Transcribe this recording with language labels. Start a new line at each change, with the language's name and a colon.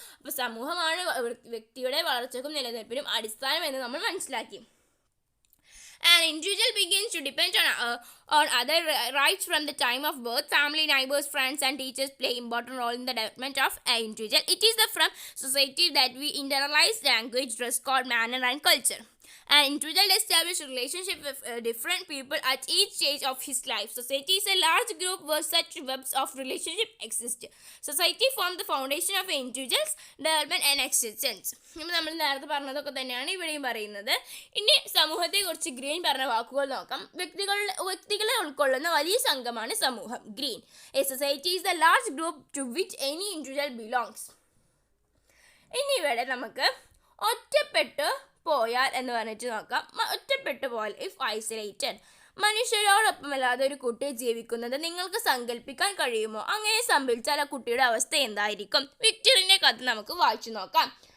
Malayalam: അപ്പോൾ സമൂഹമാണ് വ്യക്തിയുടെ വളർച്ചയ്ക്കും നിലനിൽപ്പിനും അടിസ്ഥാനം എന്ന് നമ്മൾ മനസ്സിലാക്കി.
English: An individual begins to depend on other rights from the time of birth. Family, neighbors, friends, and teachers play important role in the development of an individual. It is from society that we internalize language, dress code, manner, and culture. An individual establishes relationship with different people at each stage of his life. Society is a large group where such webs of relationship exist. Society forms the foundation of an individual's development and existence.
Malayalam: നമ്മൾ നേരത്തെ പറഞ്ഞതൊക്കെ തന്നെയാണ് ഇവിടെയും പറയുന്നത്. ഇനി സമൂഹത്തെക്കുറിച്ച് green പറഞ്ഞ വാക്കുകൾ നോക്കാം. വ്യക്തികളെ ഉൾക്കൊള്ളുന്ന വലിയ സംഘമാണ് സമൂഹം. Green.
English: A society is a large group to which any individual belongs.
Malayalam: ഇനി ഇവിടെ നമുക്ക് ഒറ്റപ്പെട്ട് പോയാൽ എന്ന് പറഞ്ഞിട്ട് നോക്കാം. ഒറ്റപ്പെട്ടു പോയാൽ,
English: If isolated.
Malayalam: മനുഷ്യരോടൊപ്പമല്ലാതെ ഒരു കുട്ടി ജീവിക്കുന്നത് നിങ്ങൾക്ക് സങ്കല്പിക്കാൻ കഴിയുമോ? അങ്ങനെ സംഭവിച്ചാൽ ആ കുട്ടിയുടെ അവസ്ഥ എന്തായിരിക്കും? വിക്ടറിന്റെ കഥ നമുക്ക് വായിച്ചു നോക്കാം.